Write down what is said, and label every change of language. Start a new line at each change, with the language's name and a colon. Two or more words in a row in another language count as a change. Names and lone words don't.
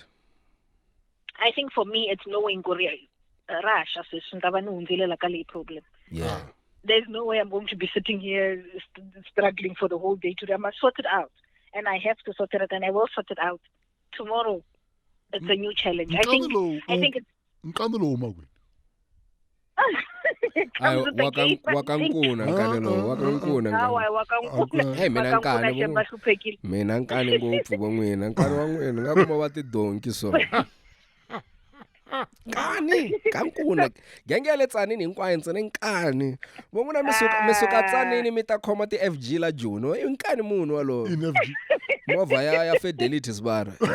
English: I think for me, it's knowing problem. Yeah. There's no way I'm going to be sitting here struggling for the whole day today. I must sort it out. And I have to sort it out, and I will sort it out. Tomorrow, it's a new challenge. I think it's...
Tsonga: Hey, mina nkani ngopfu vo n'wina nkani wa n'wina nga kuma va tidonki so nkani ka nkuna genge ya le tsanini hinkwayo ntsena nkani vo n'wina mi suka tsanini mi ta khoma ti-FG la Juno i nkani munhu walowo movha ya Fidelity sibara